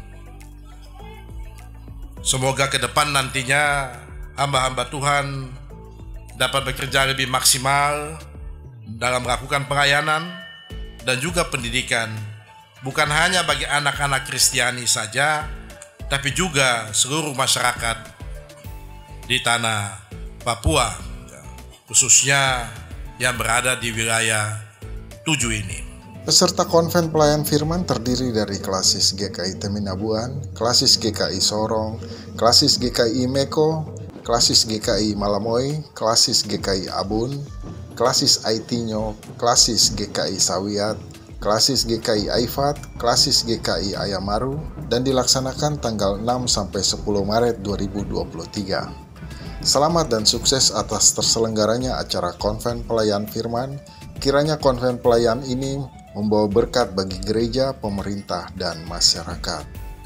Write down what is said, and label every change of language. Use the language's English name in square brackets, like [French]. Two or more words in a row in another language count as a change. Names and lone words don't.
[Indonesian] Semoga ke depan nantinya hamba-hamba Tuhan dapat bekerja lebih maksimal dalam melakukan pelayanan dan juga pendidikan, bukan hanya bagi anak-anak Kristiani saja, tapi juga seluruh masyarakat di tanah Papua, khususnya yang berada di wilayah 7 ini. Peserta konven pelayan firman terdiri dari Klasis GKI Teminabuan, Klasis GKI Sorong, Klasis GKI Meko, Klasis GKI Malamoy, Klasis GKI Abun, Klasis Aitinyo, Klasis GKI Sawiat, Klasis GKI Aifat, Klasis GKI Ayamaru, dan dilaksanakan tanggal 6-10 Maret 2023. Selamat dan sukses atas terselenggaranya acara konven pelayan firman. Kiranya konven pelayan ini membawa berkat bagi gereja, pemerintah, dan masyarakat.